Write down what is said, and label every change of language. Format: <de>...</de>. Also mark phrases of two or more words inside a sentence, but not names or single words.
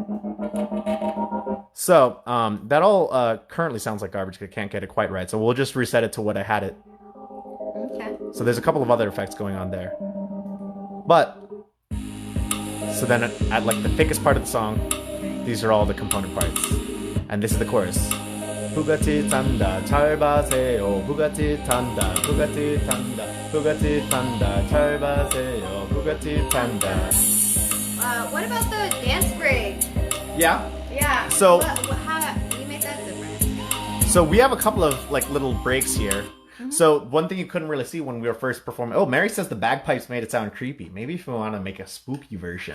<en>So that all currently sounds like garbage because I can't get it quite right. So we'll just reset it to what I had it. Okay. So there's a couple of other effects going on there. But so then at like the thickest part of the song, these are all the component parts. And this is the chorus. Bugatti tanda</en> <ko>잘 봐세요.</ko> <en>Bugatti tanda. Bugatti tanda. Bugatti tanda</en> <ko>잘 봐세요.</ko> <en>Bugatti tanda. What about the dance break? Yeah. Yeah. So- how you made that different? So we have a couple of like little breaks here. So one thing you couldn't really see when we were first performing. Oh, Mary says the bagpipes made it sound creepy. Maybe if we want to make a spooky version.</en>